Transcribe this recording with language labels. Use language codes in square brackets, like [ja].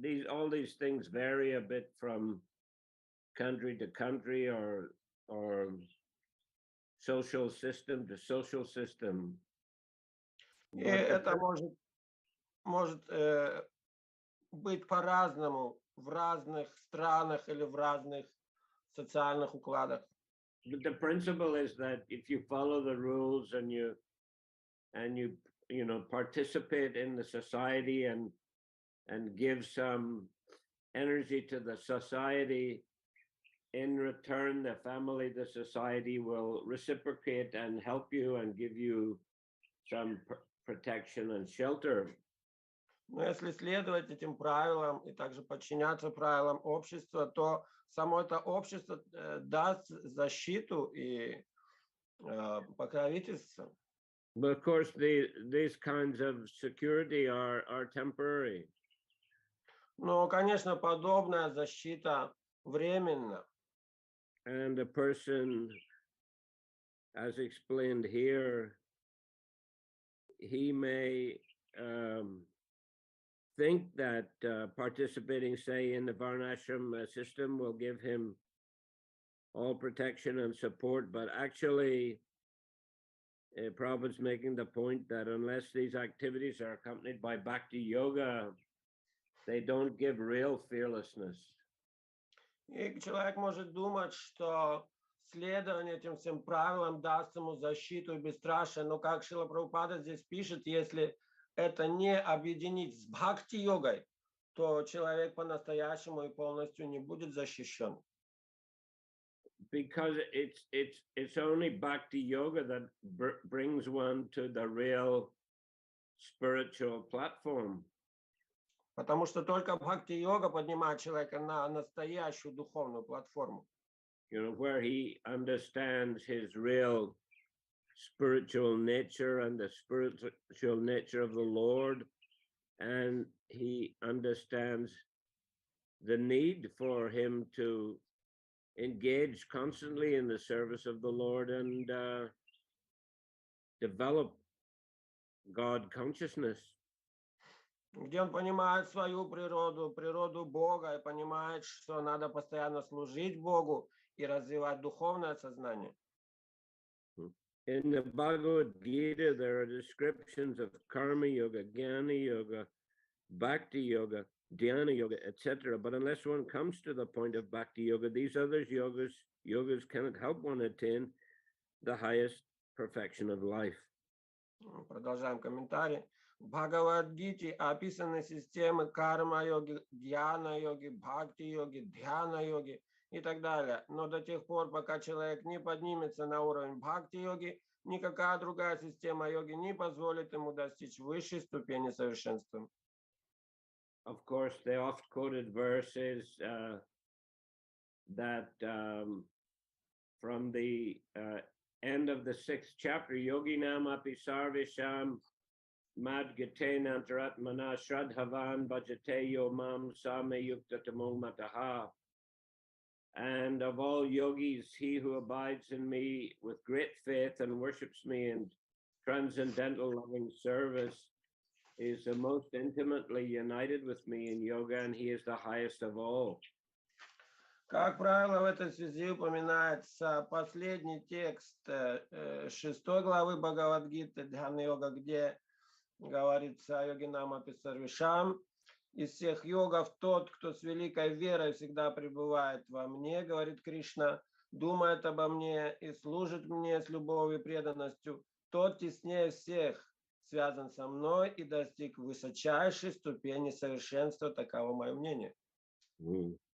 [en] All these things vary a bit from country to country or social system to social system. [ru] И это может быть по-разному в разных странах или в разных социальных укладах. [en] But the principle is that if you follow the rules and you participate in the society and give some energy to the society, in return, the family, the society will reciprocate and help you and give you some protection and shelter. [ru] Но если следовать этим правилам и также подчиняться правилам общества, то само это общество даст защиту и покровительство. [en] But of course, these kinds of security are temporary. [ru] Но, конечно, подобная защита временна. [en] And a person, as explained here, he may think that participating, say, in the Varnashram system will give him all protection and support, but actually, Prabhupada's making the point that unless these activities are accompanied by Bhakti Yoga, they don't give real fearlessness. [ru] И человек может думать, что следование этим всем правилам даст ему защиту и бесстрашие, но как Шрила Прабхупада здесь пишет, если это не объединить с бхакти-йогой, то человек по-настоящему и полностью не будет защищен. [en] Because it's only Bhakti Yoga that brings one to the real spiritual platform. [ru] Потому что только бхакти-йога поднимает человека на настоящую духовную платформу. [en] Where he understands his real spiritual nature and the spiritual nature of the Lord, and he understands the need for him to engage constantly in the service of the Lord and develop God consciousness. [ru] Где он понимает свою природу Бога, и понимает, что надо постоянно служить Богу и развивать духовное сознание. [en] In the Bhagavad Gita, there are descriptions of karma yoga, jnana yoga, bhakti yoga, dhyana yoga, etc. But unless one comes to the point of bhakti yoga, these other yogas cannot help one attain the highest perfection of life. [ru] Продолжаем комментарий. В Бхагавад-гите описаны системы карма-йоги, дьяна-йоги, бхакти-йоги, дьяна-йоги и так далее. Но до тех пор, пока человек не поднимется на уровень бхакти-йоги, никакая другая система йоги не позволит ему достичь высшей ступени совершенства. [en] Of course, the oft-quoted verse is that from the end of the 6th chapter, [sa] Yoginam api sarvesham mad gate nantaratmana shradhavan bhajate yo mam same yuktatamo mataha. [en] And of all yogis, he who abides in me with great faith and worships me in transcendental loving service is the most intimately united with me in yoga, and he is the highest of all. [ru] Как правило, в этой связи упоминается последний текст 6 главы Бхагавад-гиты Дхьяна-йога, где говорится о [sa] йогинам апи сарвешам. [ru] Из всех йогов тот, кто с великой верой всегда пребывает во мне, говорит Кришна, думает обо мне и служит мне с любовью и преданностью, тот теснее всех связан со мной и достиг высочайшей ступени совершенства, таково мое мнение.